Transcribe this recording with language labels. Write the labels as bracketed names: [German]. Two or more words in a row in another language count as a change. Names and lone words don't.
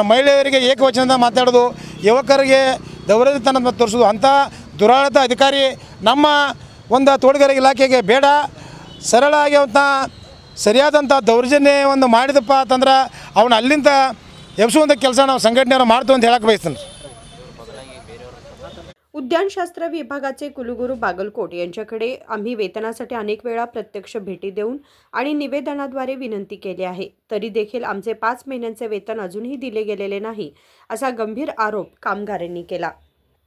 [Kannada] ಮಹಿಳೆಯರಿಗೆ ಏಕವಚನದ ಮಾತಾಡೋದು, ಯುವಕರಿಗೆ ದೌರ್ಜನ್ಯತನ ತೋರಿಸೋದು, ಅಂಥ ದುರಾಡಳಿತ ಅಧಿಕಾರಿ ನಮ್ಮ ಒಂದು ತೋಟಗಾರಿಕೆ ಇಲಾಖೆಗೆ ಬೇಡ। ಸರಳಾಗಿ ಅವನ್ನ ಸರಿಯಾದಂಥ ದೌರ್ಜನ್ಯವನ್ನು ಮಾಡಿದಪ್ಪ ಅಂತಂದ್ರೆ ಅವನು ಅಲ್ಲಿಂದ ಎಬ್ಸುವಂಥ ಕೆಲಸ ನಾವು संघटनेवर ಮಾಡ್ತೀವಿ ಅಂತ ಹೇಳಕ್ಕೆ ಬಯಸ್ತೀನಿ। [Marathi] उद्यानशास्त्र विभागाचे कुलगुरू बागलकोट यांच्याकडे आम्ही वेतनासाठी अनेक वेळा प्रत्यक्ष भेटी देऊन आणि निवेदनाद्वारे विनंती केली आहे, तरी देखील आमचे 5 महिन्यांचे वेतन अजूनही दिले गेलेले नाही असा गंभीर आरोप कामगारांनी केला।